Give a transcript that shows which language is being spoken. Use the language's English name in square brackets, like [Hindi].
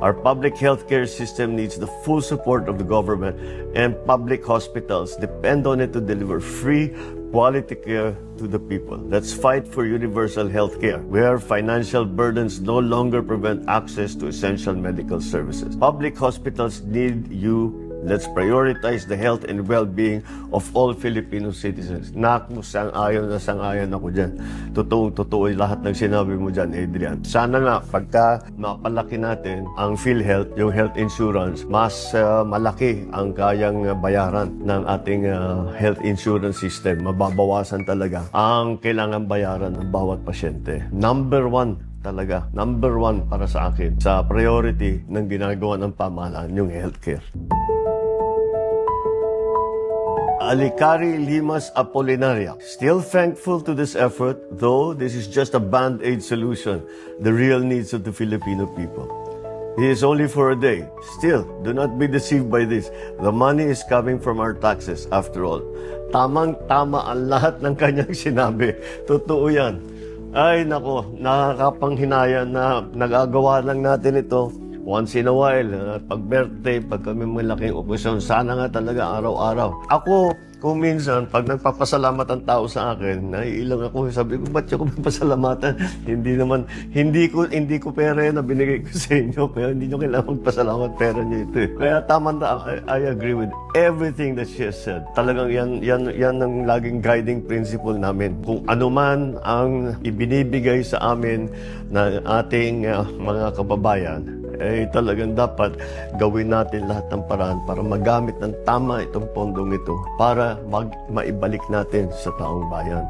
[English] Our public healthcare system needs the full support of the government, and public hospitals depend on it to deliver free, quality care to the people. Let's fight for universal healthcare, where financial burdens no longer prevent access to essential medical services. Public hospitals need you. Let's prioritize the health and well-being of all Filipino citizens. [Filipino] Naku, sang-ayon na sang-ayon ako dyan. Totoo lahat ng sinabi mo dyan, Adrian. Sana nga, pagka mapalaki natin ang PhilHealth, yung health insurance, mas malaki ang kayang bayaran ng ating health insurance system. Mababawasan talaga ang kailangan bayaran ng bawat pasyente. Number one para sa akin, sa priority ng ginagawa ng pamahalaan, yung healthcare. Alicari Limas Apolinaria. [English] Still thankful to this effort, though this is just a band-aid solution, the real needs of the Filipino people. It is only for a day. Still, do not be deceived by this. The money is coming from our taxes, after all. [Filipino] Tamang-tama ang lahat ng kanyang sinabi. Totoo yan. Ay, nako, nakakapanghinaya na nagagawa lang natin ito [English] once in a while. [Filipino] Pag birthday, pag kami malaking okasyon, sana nga talaga araw-araw. Ako, kung minsan, pag nagpapasalamat ang tao sa akin, naiilang ako, sabi ko, ba't ako magpasalamatan? Hindi ko pera yan na binigay ko sa inyo, kaya hindi nyo kailangan magpasalamat, pera nyo ito. Kaya tama na, [English] I agree with everything that she has said. [Filipino] Talagang yan ang laging guiding principle namin. Kung ano man ang ibinibigay sa amin ng ating mga kababayan, talagang dapat gawin natin lahat ng paraan para magamit ng tama itong pondong ito para maibalik natin sa taong bayan.